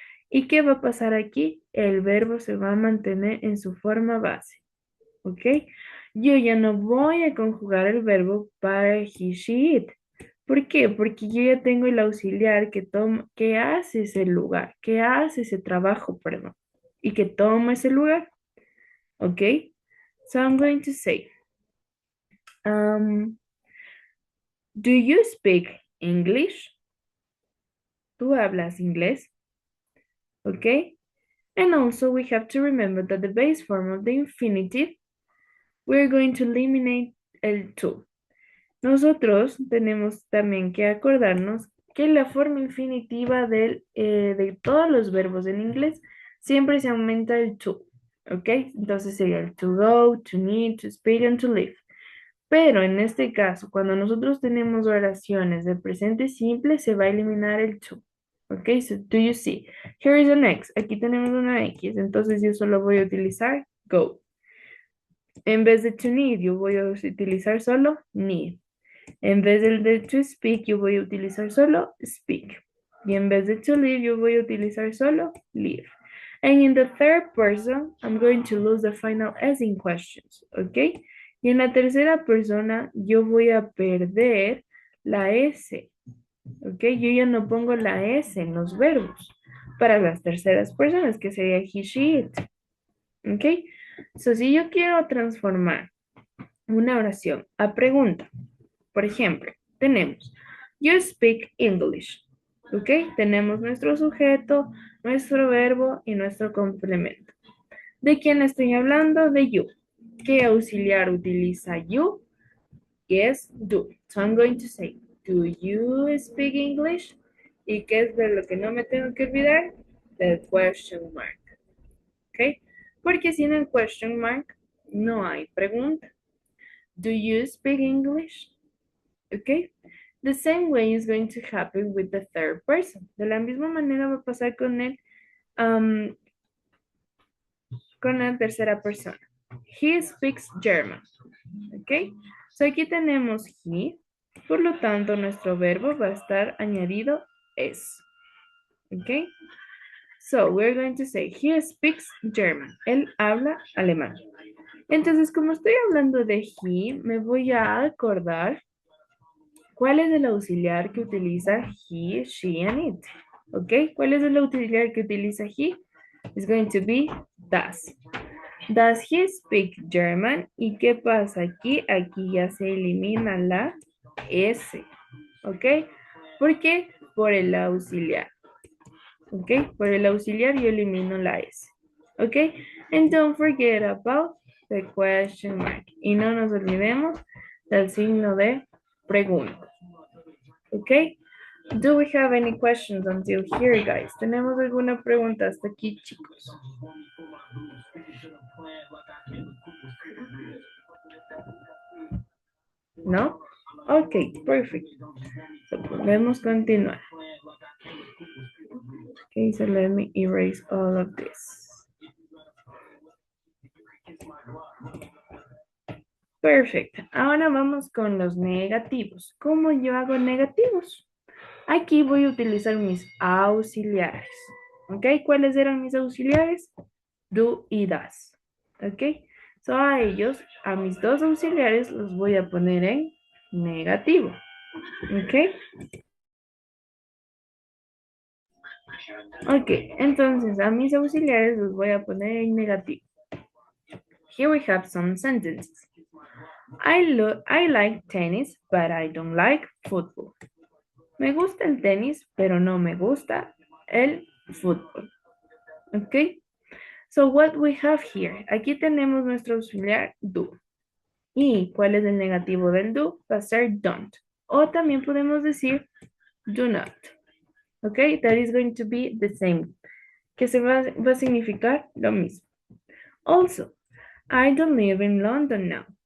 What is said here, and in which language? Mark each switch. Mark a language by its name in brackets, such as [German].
[Spanish] ¿Y qué va a pasar aquí? El verbo se va a mantener en su forma base. ¿Ok? Yo ya no voy a conjugar el verbo para he, she, it. ¿Por qué? Porque yo ya tengo el auxiliar que hace ese lugar, que hace ese trabajo, perdón, y que toma ese lugar. ¿Ok? [English] So I'm going to say, um, do you speak English? [Spanish] ¿Tú hablas inglés? [English] ¿Ok? And also we have to remember that the base form of the infinitive, we're going to eliminate el to. [Spanish] Nosotros tenemos también que acordarnos que la forma infinitiva de todos los verbos en inglés siempre se aumenta el to. ¿Ok? Entonces sería el to go, to need, to speak, and to live. Pero en este caso, cuando nosotros tenemos oraciones de presente simple, se va a eliminar el to. [English] ¿Ok? So, do you see? Here is an X. [Spanish] Aquí tenemos una X. Entonces yo solo voy a utilizar go. En vez de to need, yo voy a utilizar solo need. En vez de to speak, yo voy a utilizar solo speak. Y en vez de to live, yo voy a utilizar solo live. [English] And in the third person, I'm going to lose the final S in questions. [Spanish] ¿Ok? Y en la tercera persona, yo voy a perder la S. ¿Ok? Yo ya no pongo la S en los verbos para las terceras personas, que sería he, she, it. ¿Ok? So, si yo quiero transformar una oración a pregunta, por ejemplo, tenemos [English] you speak English. [Spanish] ¿Ok? Tenemos nuestro sujeto, nuestro verbo y nuestro complemento. ¿De quién estoy hablando? De you. ¿Qué auxiliar utiliza you? [English] Yes, do. So I'm going to say, do you speak English? [Spanish] ¿Y qué es de lo que no me tengo que olvidar? [English] The question mark. [Spanish] ¿Ok? Porque sin el question mark no hay pregunta. [English] Do you speak English? ¿Ok? The same way is going to happen with the third person. [Spanish] De la misma manera va a pasar con la tercera persona. [English] He speaks German. [Spanish] ¿Ok? So aquí tenemos he, por lo tanto nuestro verbo va a estar añadido es. ¿Ok? [English] So we're going to say he speaks German. [Spanish] Él habla alemán. Entonces, como estoy hablando de he, me voy a acordar cuál es el auxiliar que utiliza he, she, and it. ¿Ok? ¿Cuál es el auxiliar que utiliza he? [English] It's going to be does. Does he speak German? [Spanish] ¿Y qué pasa aquí? Aquí ya se elimina la S. ¿Ok? ¿Por qué? Por el auxiliar. ¿Ok? Por el auxiliar yo elimino la S. ¿Ok? [English] And don't forget about the question mark. [Spanish] Y no nos olvidemos del signo de pregunta. ¿Ok? [English] Do we have any questions until here, guys? [Spanish] ¿Tenemos alguna pregunta hasta aquí, chicos? ¿No? Ok, perfect. So, podemos continuar. [English] Okay, so let me erase all of this. Perfect. [Spanish] Ahora vamos con los negativos. ¿Cómo yo hago negativos? Aquí voy a utilizar mis auxiliares. ¿Ok? ¿Cuáles eran mis auxiliares? Do y das. ¿Ok? So a ellos, a mis dos auxiliares, los voy a poner en negativo. ¿Ok? Ok, entonces a mis auxiliares los voy a poner en negativo. [English] Here we have some sentences. I like tennis, but I don't like football. [Spanish] Me gusta el tenis, pero no me gusta el fútbol. ¿Ok? [English] So what we have here, [Spanish] aquí tenemos nuestro auxiliar do. ¿Y cuál es el negativo del do? Va a ser don't. O también podemos decir do not. [English] Okay, that is going to be the same. [Spanish] Que se va a significar lo mismo. [English] Also, I don't live in London now.